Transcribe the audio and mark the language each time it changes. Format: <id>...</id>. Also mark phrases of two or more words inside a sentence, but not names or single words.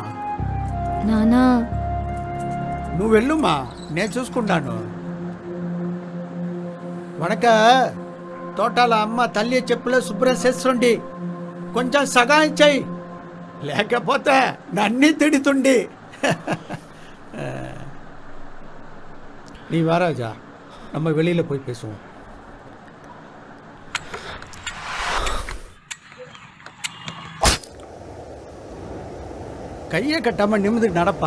<te>నానా నువ్వు వెళ్ళుమా, నేను చూసుకుంటాను. వనక తోటాల అమ్మ తల్లి చెప్పులో శుభ్రం చేస్తుండి, కొంచెం సగాయం చెయ్యి, లేకపోతే నన్ను తిడుతుండి.</te> <ta>நீ வாராஜா, நம்ம வெளியில போய் பேசுவோம். கையை கட்டாம நிமிந்து நடப்பா.</ta>